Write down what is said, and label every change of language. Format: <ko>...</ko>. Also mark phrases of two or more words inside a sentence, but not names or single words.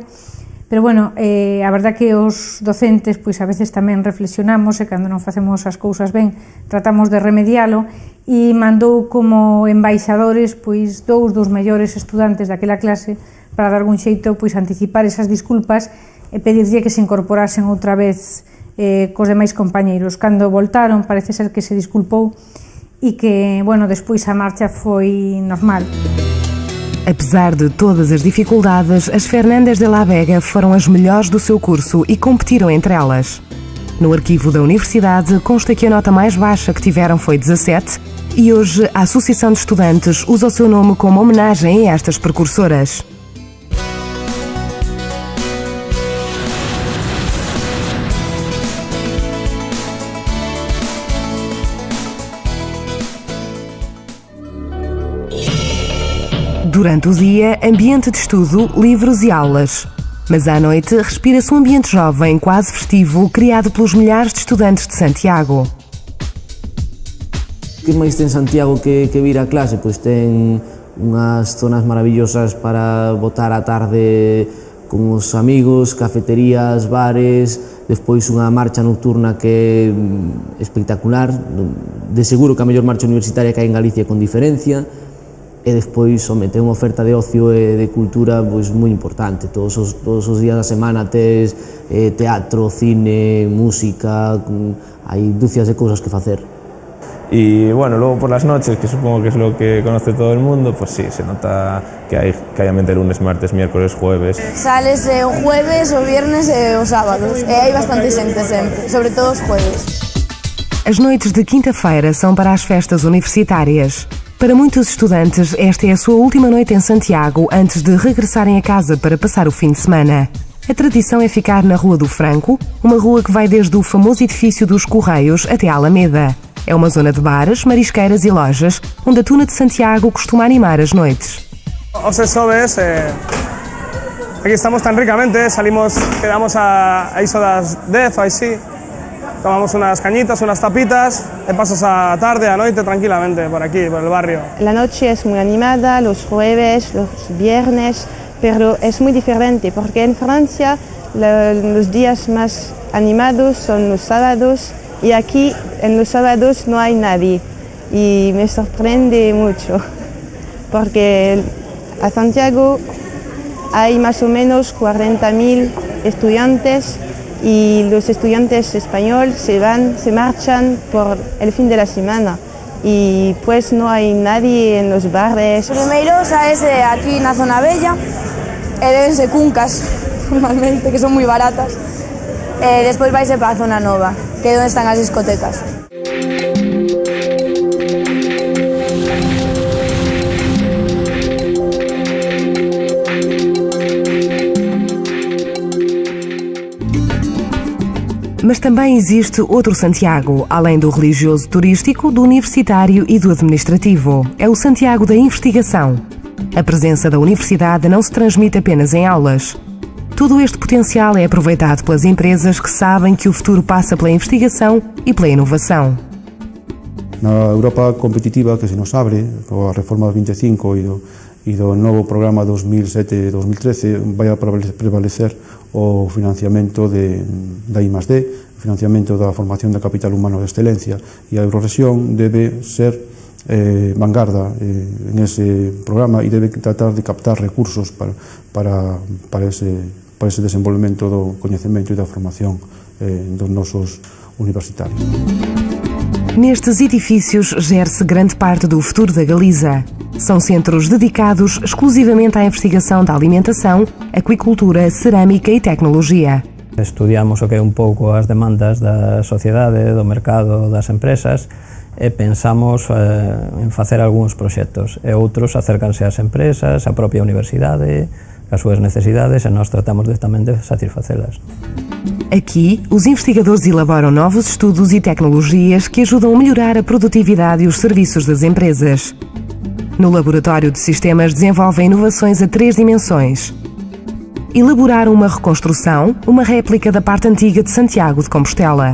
<gl>Pero a verdad que os docentes pois a veces tamén reflexionamos e cando non facemos as cousas ben tratamos de remedialo e mandou como embaixadores pois dous dos mellores estudantes daquela clase para dar algún xeito pois anticipar esas disculpas e pedirlle que se incorporasen outra vez cos demais compañeiros. Cando voltaron parece ser que se disculpou e que, despois a marcha foi normal.</gl> <pt>Apesar de todas as dificuldades, as Fernández de la Vega foram as melhores do seu curso e competiram entre elas. No arquivo da universidade consta que a nota mais baixa que tiveram foi 17 e hoje a Associação de Estudantes usa o seu nome como homenagem a estas precursoras. Durante o dia, ambiente de estudo, livros e aulas. Mas à noite, respira-se um ambiente jovem, quase festivo, criado pelos milhares de estudantes de Santiago.</pt> <gl>O que máis ten Santiago que vir a clase? Pois ten unhas zonas maravillosas para botar a tarde con os amigos, cafeterías, bares, despois unha marcha nocturna que é espectacular, de seguro que a mellor marcha universitaria que hai en Galicia con diferencia. E despois ten unha oferta de ocio e de cultura pois moi importante. Todos os días da semana tes teatro, cine, música, hai dúcias de cousas que facer.</gl> <es>Y luego por las noches, que supongo que es lo que conoce todo el mundo, pues sí, se nota que hay ambiente lunes, martes, miércoles, jueves.</es> <gl>Sales o jueves, o viernes e os sábados, e hai bastante xente sempre, sobre todo os jueves.</gl> <pt>As noites de quinta-feira são para as festas universitárias. Para muitos estudantes, esta é a sua última noite em Santiago antes de regressarem a casa para passar o fim de semana. A tradição é ficar na Rua do Franco, uma rua que vai desde o famoso edifício dos Correios até a Alameda. É uma zona de bares, marisqueiras e lojas, onde a Tuna de Santiago costuma animar as noites.</pt> <gl>Os xoves, aquí estamos tan ricamente, quedamos a iso das 10 ou así.</gl> <es>Tomamos unas cañitas, unas tapitas y pasas a tarde, a noche tranquilamente por aquí, por el barrio. La noche es muy animada, los jueves, los viernes, pero es muy diferente porque en Francia los días más animados son los sábados y aquí en los sábados no hay nadie y me sorprende mucho porque a Santiago hay más o menos 40.000 estudiantes y los estudiantes españoles se marchan por el fin de la semana y pues no hay nadie en los bares.</es> <gl>Primeiro saes aquí na zona bella e dense cuncas normalmente, que son moi baratas, e despois vaise para a zona nova, que é onde están as discotecas.</gl> <pt>Mas também existe outro Santiago, além do religioso turístico, do universitário e do administrativo. É o Santiago da investigação. A presença da universidade não se transmite apenas em aulas. Todo este potencial é aproveitado pelas empresas que sabem que o futuro passa pela investigação e pela inovação.</pt> <gl>Na Europa competitiva que se nos abre, coa reforma do 25 e do novo programa 2007-2013, vai a prevalecer o financiamento da I+D, o financiamento da formación de capital humano de excelencia, e a Eurorrexión debe ser vanguarda en ese programa e debe tratar de captar recursos para ese desenvolvemento do coñecemento e da formación dos nosos universitarios.</gl> <pt>Nestes edifícios gere-se grande parte do futuro da Galiza. São centros dedicados exclusivamente à investigação da alimentação, aquicultura, cerâmica e tecnologia.</pt> <gl>Estudiamos o que é un pouco as demandas da sociedade, do mercado, das empresas e pensamos en facer algúns proxectos e outros acércanse ás empresas, á propia universidade, as súas necesidades e nós tratamos tamén de satisfacelas.</gl> <pt>Aqui, os investigadores elaboram novos estudos e tecnologias que ajudam a melhorar a produtividade e os serviços das empresas. No laboratório de sistemas desenvolvem inovações a 3 dimensões. Elaboraram uma reconstrução, uma réplica da parte antiga de Santiago de Compostela.</pt>